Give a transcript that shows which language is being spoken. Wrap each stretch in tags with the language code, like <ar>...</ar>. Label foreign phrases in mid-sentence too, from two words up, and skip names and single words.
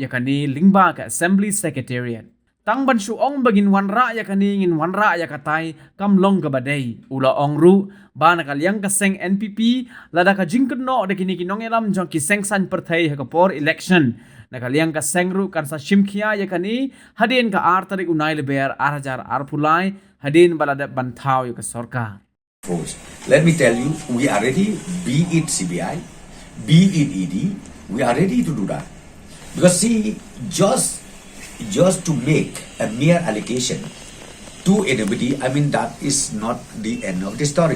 <kha>yakani lingba ka Assembly Secretariat tang ban su ong bagin wanra yakani ngin wanra yakatai kam long ka badai ula ong ru ba na kalyang ka seng NPP lada ka jingkno de kini kinong elam jong ki seng san perthai ha ka por election na kalyang ka seng ru kan sa shimkhia yakani hadin ka artarik unai leber arhajar arpulai hadin balada banthau ya ka sarkar.</kha> <en>Let me tell you, we are ready, be it CBI, be it ED, we are ready to do that. Because see, just to make a mere allegation to anybody, I mean, that is not the end of the story.</en>